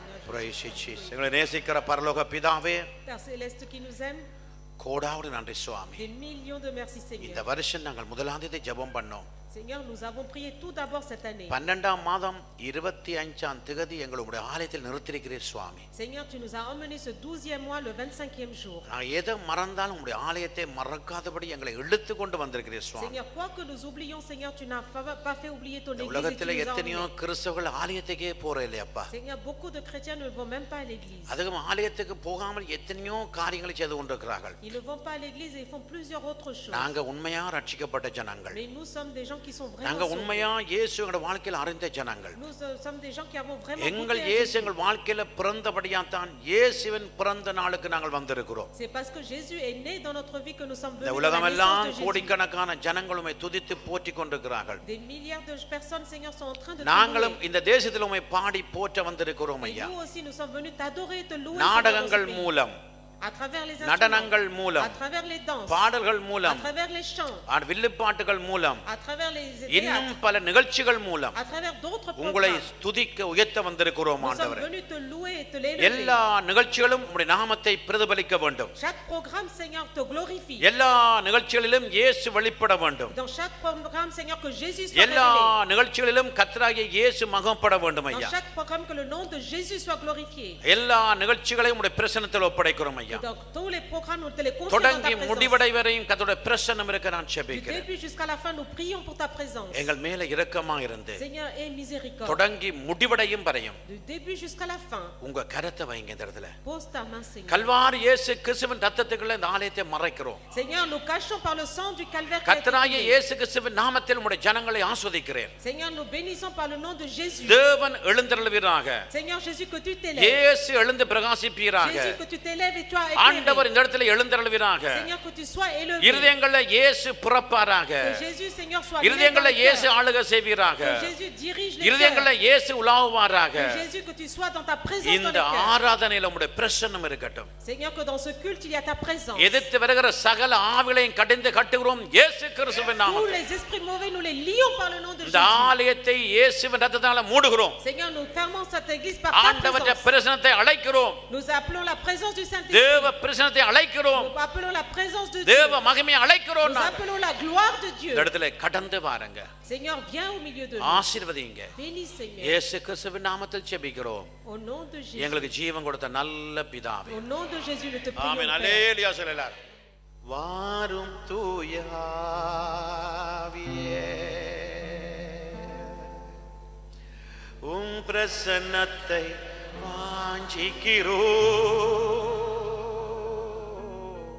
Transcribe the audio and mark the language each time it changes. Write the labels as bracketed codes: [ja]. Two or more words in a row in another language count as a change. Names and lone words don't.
[en] Praise you, Jesus. [ta] எங்களை நேசிக்கிற பரலோக பிதாவே, [fr] Père céleste qui nous aime, [ta] கோடாவுடு நன்றி சுவாமி. [fr] des millions de merci Seigneur. [ta] இந்த வருஷம் நாங்கள் முதலாம் தேதி ஜெபம் பண்ணோம். [fr] Seigneur, nous avons prié tout d'abord cette année. [ta] 12ஆம் மாதம் 25ஆம் தேதி எங்களுடைய ஆலயத்தில் நிறுத்தியிருக்கிறீர் சுவாமி. [fr] Seigneur, tu nous as emmenés ce 12e mois, le 25e jour. [ta] நான் எதை மறந்தாலும் உம்முடைய ஆலயத்தை மறக்காதபடி எங்களை இழுத்து கொண்டு வந்திருக்கிறீர் சுவாமி. [fr] Seigneur, quoi que nous oublions, Seigneur, tu n'as pas fait oublier ton église. [ta] உலகத்தில் எத்தனையோ கிறிஸ்தவர்கள் ஆலயத்துக்கே போற இல்லையப்பா. [fr] Seigneur, beaucoup de chrétiens ne vont même pas à l'église. [ta] அதுக்கு ஆலயத்துக்கு போகாமல் எத்தனையோ காரியங்களை செய்து கொண்டிருக்கிறார்கள். [fr] Ils ne vont pas à l'église et ils font plusieurs autres choses. [ta] நாங்க உண்மையா ரட்சிக்கப்பட்ட ஜனங்கள். [fr] Mais nous sommes des gens qui sont vraiment [ta] நாங்க உண்மையா இயேசு எங்க வாழ்க்கையில் அறிந்த ஜனங்கள். [fr] Nous sommes des gens qui avons vraiment [ta] எங்கள் இயேசு எங்கள் வாழ்க்கையில பிறந்தபடியா தான் இயேசுவின் பிறந்த நாளுக்கு நாங்கள் வந்திருக்கிறோம். [fr] C'est parce que Jésus est né dans notre vie que nous sommes venus. [ta] இந்த உலகமெல்லாம் கோடிக்கணக்கான ஜனங்களுமே துதித்து போற்றிக் கொண்டிருக்கிறார்கள். [fr] Des milliards de personnes, Seigneur, sont en train de [ta] நாங்களும் இந்த தேசத்தில் உம்மை பாடி போற்ற வந்திருக்கிறோம் ஐயா. [fr] Nous aussi nous sommes venus t'adorer et te louer. [ta] நாடகங்கள் மூலம், [fr] à travers les [ta] நடனங்கள் மூலம், [fr] à travers les danses, [ta] பாடல்கள் மூலம், [fr] à travers les chants, [ta] வில்லுப்பாட்டுகள் மூலம், [fr] à travers les [ta] இன்னும் பல நிகழ்ச்சிகள் மூலம் [fr] à travers d'autres [ta] உங்களை [fr] programmes. [ta] துதிக்க உயர்த்த வந்திருக்கிறோம் [fr] Nous sommes [ta] ஆண்டவரே. [fr] venus te louer et te l'élever. [ta] எல்லா நிகழ்ச்சிகளும் உம்முடைய நாமத்தை பிரதிபலிக்க வேண்டும். [fr] Chaque programme, Seigneur, te glorifie. [ta] எல்லா நிகழ்ச்சிகளிலும் இயேசு வெளிப்பட வேண்டும். [fr] Dans chaque programme, Seigneur, que Jésus soit [ta] எல்லா [fr] révélé. [ta] நிகழ்ச்சிகளிலும் கர்த்தராகிய இயேசு மகப்பட வேண்டும் [fr] Dans [ta] ஐயா. [fr] chaque programme, que le nom de Jésus soit glorifié. [ta] எல்லா நிகழ்ச்சிகளையும் உம்முடைய பிரசன்னத்தில் ஒப்படைக்கிறோம் ஐயா. [fr] Donc tous les programmes, nous te les confions dans ta [ta] தொடங்கி [fr] présence. [ta] முடிவடை வரையும் கர்த்தருடைய பிரசன்னம் இருக்க நான் [fr] Du [ta] ஜெபிக்கிறேன். [fr] début jusqu'à la fin, nous prions pour ta présence. [ta] எங்கள் மேல இரக்கமா இருந்து [fr] Seigneur, aie miséricorde. [ta] தொடங்கி முடிவடையும் வரையும் [fr] Du début jusqu'à la fin, [ta] உங்க கரத்தை வைங்க இந்த இடத்துல. [fr] pose ta main, Seigneur. [ta] கல்வாரி இயேசு கிறிஸ்துவின் ரத்தத்துக்குள்ள இந்த ஆலயத்தை மறைக்கிறோம். [fr] Seigneur, nous cachons par le sang du calvaire. [ta] கர்த்தராகிய இயேசு கிறிஸ்துவின் நாமத்தில் உம்முடைய ஜனங்களை ஆசீர்வதிக்கிறேன். [fr] Seigneur, nous bénissons par le nom de Jésus. [ta] தேவன் எழுந்தருளுவீராக. [fr] Seigneur Jésus, que tu t'élèves. [ta] இயேசு எழுந்து பிரகாசிப்பீராக. [fr] Jésus, que tu t'élèves et toi [ta] ஆண்டவர் [fr] éclairé. [ta] இந்த இடத்துல எழுந்தருளுவீராக. [fr] Seigneur, que tu sois élevé. [ta] இருதயங்கள்ல இயேசு பிறப்பாராக. [fr] Que Jésus, Seigneur, soit [ta] இருதயங்கள்ல [fr] élevé dans [ta] இயேசு [fr] le cœur. [ta] ஆளுகை செய்வீராக. [fr] Que Jésus dirige les [ta] இருதயங்கள்ல [fr] cœurs. [ta] இயேசு உலாவுவாராக. [fr] Que Jésus, que tu sois dans ta présence dans [ta] இந்த [fr] les cœurs. [ta] ஆராதனையில உம்முடைய பிரசன்னம் இருக்கட்டும். [fr] Seigneur, que dans ce culte, il y a ta présence. [ta] எதிர்த்து வருகிற சகல ஆவிகளையும் கடிந்து கட்டுகிறோம் இயேசு கிறிஸ்துவின் [fr] Tous [ta] நாமத்தில். [fr] les esprits mauvais, nous les lions par le nom de [ta] இந்த [fr] Jésus. [ta] ஆலயத்தை இயேசுவின் ரத்தத்தால மூடுகிறோம். [fr] Seigneur, nous fermons cette église par ta [ta] ஆண்டவருடைய [fr] présence. [ta] பிரசன்னத்தை அழைக்கிறோம். [fr] Nous appelons la présence du Saint-Esprit. [ta] தேவ பிரசன்னத்தை அழைக்கிறோம். [fr] Nous appelons la présence de Dieu. [ta] தேவ மகிமையை அழைக்கிறோம். [fr] Nous appelons la gloire de Dieu. [ta] இந்த இடத்துல கடந்து வாருங்க. [fr] Seigneur, viens au milieu de nous. [ta] ஆசீர்வதிங்க. [fr] Bénis, Seigneur. [ta] இயேசு கிறிஸ்துவின் நாமத்தில் ஜெபிக்கிறோம். [fr] Au nom de Jésus. [ta] எங்களுக்கு ஜீவன் கொடுத்த நல்ல பிதாவே. [fr] Au nom de Jésus, nous te prions. [ta] ஆமென். [fr] Père. [ta] அல்லேலூயா சொல்லலாம். வாரும் தூய ஆவியே, உம் பிரசன்னத்தை வாஞ்சிக்கிறோம்.